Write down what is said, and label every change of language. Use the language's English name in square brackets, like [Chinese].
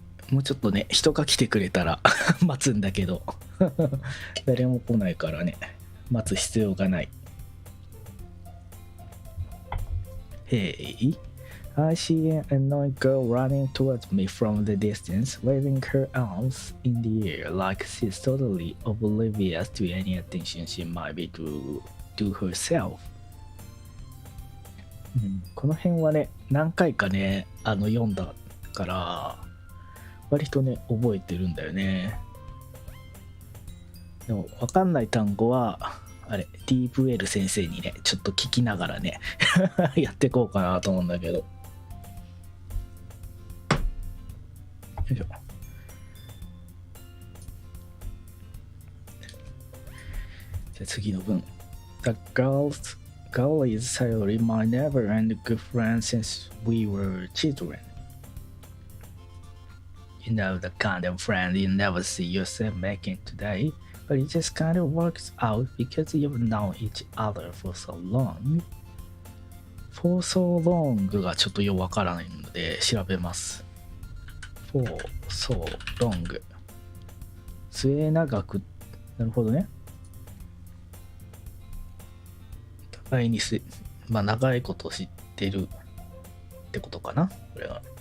[Japanese] もうちょっとね、人が来てくれたら待つんだけど、誰も来ないからね、待つ必要がない。 [English] Hey, I see an annoying girl running towards me from the distance, waving her arms in the air like she's totally oblivious to any attention she might be to herself. [Japanese] この辺はね、何回かね、読んだから、割とね、覚えてるんだよね。でも、わかんない単語は、ディープウェル先生にね、ちょっと聞きながらね、やっていこうかなと思うんだけど。よいしょ。じゃあ次の文。 [English] The girl is Sayori, my neighbor and good friend since we were children. You know the kind of friend you never see yourself making today, but it just kind of works out because you've known each other for so long. For so long [Japanese] がちょっとよくわからないので調べます。 [English] for so long [Japanese] 末長く、なるほどね。互いに長いこと知ってるってことかな、これは。